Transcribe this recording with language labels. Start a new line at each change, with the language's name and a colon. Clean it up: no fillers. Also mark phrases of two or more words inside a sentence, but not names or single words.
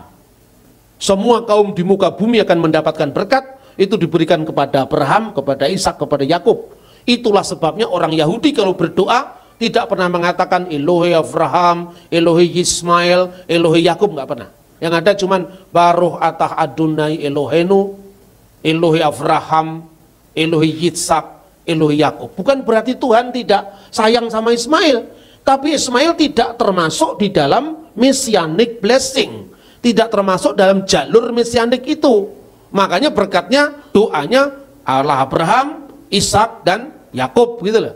Indonesian: Semua kaum di muka bumi akan mendapatkan berkat. Itu diberikan kepada Abraham, kepada Ishak, kepada Yakub. Itulah sebabnya orang Yahudi kalau berdoa tidak pernah mengatakan Elohe Abraham, Elohe Ismail, Elohe Yakub, nggak pernah. Yang ada cuman
Hebrew: ברוך אתה אדוני אלוהינו אלוהי אברהם אלוהי יצחק אלוהי יעקב.
Indonesian: Bukan berarti Tuhan tidak sayang sama Ismail, tapi Ismail tidak termasuk di dalam
English: messianic blessing,
Indonesian: tidak termasuk dalam jalur messianik itu. Makanya berkatnya, doanya Allah Abraham, Ishak dan Yakub gitu loh.